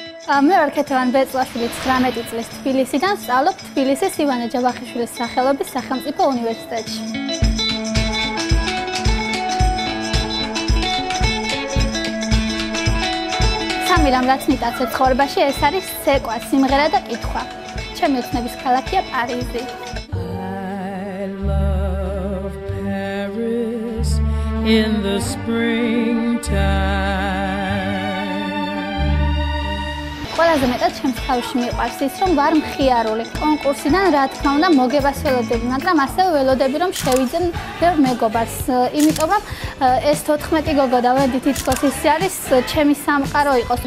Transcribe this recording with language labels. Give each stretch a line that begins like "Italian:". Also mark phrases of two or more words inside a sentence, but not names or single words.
Georgian: მე ვარ ქეთევან ბეწვაშვილი 19 წლის თბილისიდან ვსწავლობ თბილისის ივანე ჯავახიშვილის სახელობის სახელმწიფო უნივერსიტეტში. სამი რამ რაც მიტაცებ ცხოვრებაში ეს არის ცეკვა, სიმღერა და კითხვა. ჩემი ოცნების ქალაქია პარიზი.
English: In the springtime.
Georgian: ყველაზე მეტად ჩემს თავში მიყვარს ის, რომ ვარ მხიარული. კონკურსიდან რა თქმა უნდა მოგებას ველოდები, მაგრამ ასევე ველოდები რომ შევიძენ ბევრ მეგობარს, იმიტომ რომ ეს 14 გოგო და ვედი თითქოს ის არის ჩემი სამყარო იყოს.